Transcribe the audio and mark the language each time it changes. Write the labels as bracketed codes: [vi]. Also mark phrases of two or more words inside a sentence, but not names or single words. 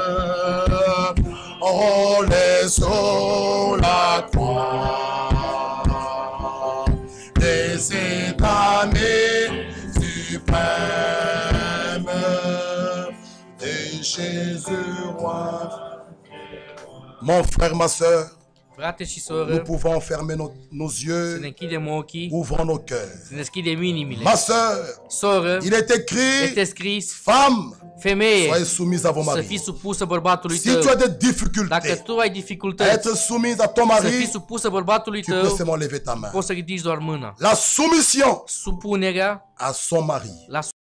[fr] On est sur la croix, laissez ta main suprême et Jésus roi. Mon frère, ma soeur, [ro] Frate și [fr] nous [ro] soră, [fr] pouvons fermer nos [ro] să [fr] yeux, [ro] ne închidem ochii, [fr] ouvrons nos cœurs. [ro] să ne deschidem inimile. [fr] Ma soeur, [ro] Soră, [fr] il est écrit, [ro] este scris, [fr] femme, [ro] femeie, [fr] soyez soumise à vos [ro] să [fr] maris. [ro] fii supusă bărbatului [fr] Si tu [ro] tău. [fr] as des [ro] Dacă [fr] difficultés [ro] tu ai [fr] à [ro] dificultăți [fr] être soumise à ton [ro] să fii [fr] mari, [ro] supusă bărbatului [fr] tu peux [ro] tău, [fr] seulement lever ta main. [ro] poți să ridici doar mâna. [fr] La soumission [ro] Supunerea [fr] à son mari [ro] la